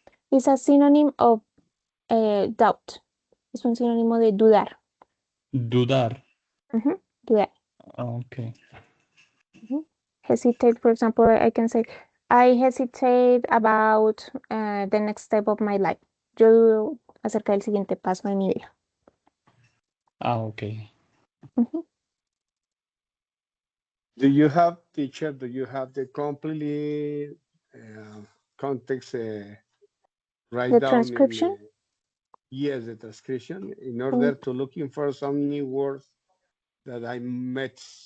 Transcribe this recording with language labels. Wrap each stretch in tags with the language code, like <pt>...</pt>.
<en>is a synonym of doubt.</en> <es>Es un sinónimo de dudar. Dudar. Dudar.</es> <en>Okay. Hesitate, for example, I can say, I hesitate about the next step of my life.</en> <es>Yo dudo acerca del siguiente paso de mi vida.</es> <en>Okay. Do you have, teacher, do you have the completely context write The down transcription? in yes, the transcription in order to looking for some new words that I met.</en>